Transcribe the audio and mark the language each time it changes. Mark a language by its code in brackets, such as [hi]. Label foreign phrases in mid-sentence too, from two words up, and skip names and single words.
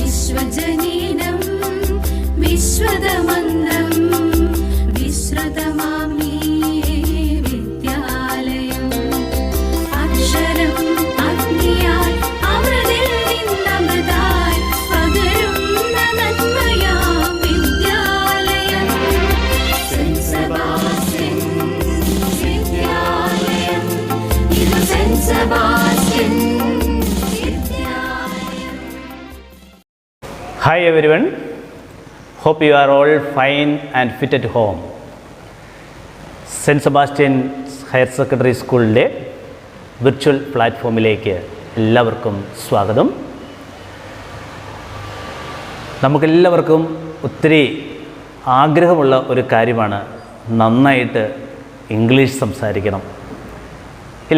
[sa] विश्वजनीनं विश्वदमन्त्रं विश्रुतमामि विद्यालयम् अक्षरम् अग्नियाय [ml] अमृतिൽ നിന്നമൃതായി പകരുന്ന നന്മയാം വിദ്യാലയം സെന്റ് സെബാസ്റ്റ്യൻ വിദ്യാലയം ഇത് സെന്റ് സെബാസ്റ്റ്യൻ. [en] Hi everyone, hope you are all fine and fit at home. [ml] സെൻറ്റ് സെബാസ്റ്റ്യൻസ് ഹയർ സെക്കൻഡറി സ്കൂളിലെ [en] virtual platform [ml] എല്ലാവർക്കും സ്വാഗതം. നമുക്കെല്ലാവർക്കും ഒത്തിരി ആഗ്രഹമുള്ള ഒരു കാര്യമാണ് നന്നായിട്ട് ഇംഗ്ലീഷ് സംസാരിക്കണം, ഇല്ലേ?